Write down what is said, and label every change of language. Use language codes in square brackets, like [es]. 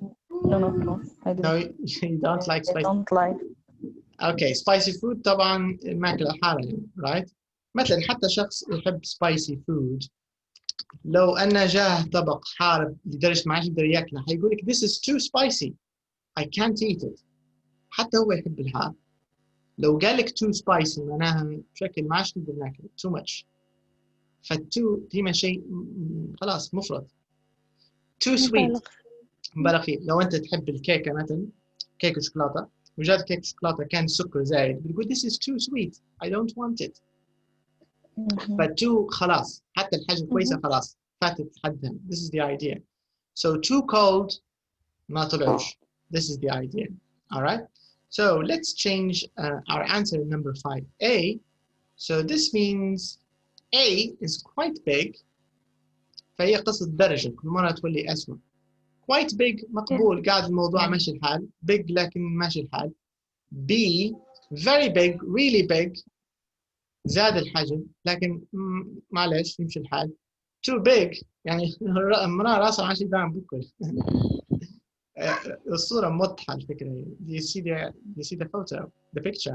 [en] No. I don't. No, you don't like spicy. I don't like. Okay, spicy food [ar] طبعا الماكلة الحارة, [en] right? [ar] مثلا حتى شخص يحب spicy food لو أن جاه طبق حار لدرجة ما عادش يقدر ياكله حيقول لك [en] this is too spicy I can't eat it. [ar] حتى هو يحب الحار. لو قال لك [en] too spicy [ar] معناها بشكل ما عادش نقدر ناكله [en] too much. [ar] فالتو ديما شيء خلاص مفرط. [en] too sweet [ar] مبالغ فيه. لو أنت تحب الكيكة مثلا كيكة شوكولاتة وجات كيكة شوكولاتة كان سكر زايد بتقول [en] this is too sweet I don't want it. [ar] فتو خلاص حتى الحجم كويسة خلاص فاتت حدها. [en] This is the idea. So too cold [ar] ما طلعوش. [en] This is the idea. All right. So let's change our answer number 5A. So this means A is quite big. [ar] فهي قصة درجة كل مرة تولي أسوأ. [en] Quite big [ar] مقبول قاعد الموضوع ماشي الحال. Big لكن ماشي الحال. B [en] very big really big [ar] زاد الحجم لكن معلش يمشي الحال. [en] Too big [ar] يعني المرأة راسها ماشي دائما بكل. الصورة موضحة الفكرة. [en] Do you see the photo, the picture?